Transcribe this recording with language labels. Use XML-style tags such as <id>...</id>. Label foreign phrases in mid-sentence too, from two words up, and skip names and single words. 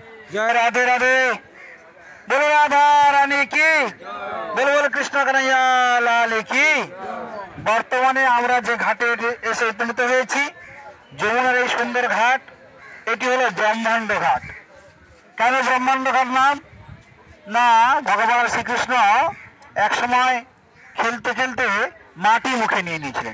<hi>जय राधे राधे। बोलो राधा रानी की, बोलो बोलो कृष्ण कन्हैया लाल की।</hi> <bn>বর্তমানে আমরা যে ঘাটে এসে উপনীত হয়েছি, যমুনার এই সুন্দর ঘাট, এটি হলো ব্রহ্মাণ্ড ঘাট। কেন ব্রহ্মাণ্ড ঘাট নাম? না, ভগবান শ্রীকৃষ্ণ এক সময় খেলতে খেলতে মাটি মুখে নিয়ে নিয়েছিলেন।</bn>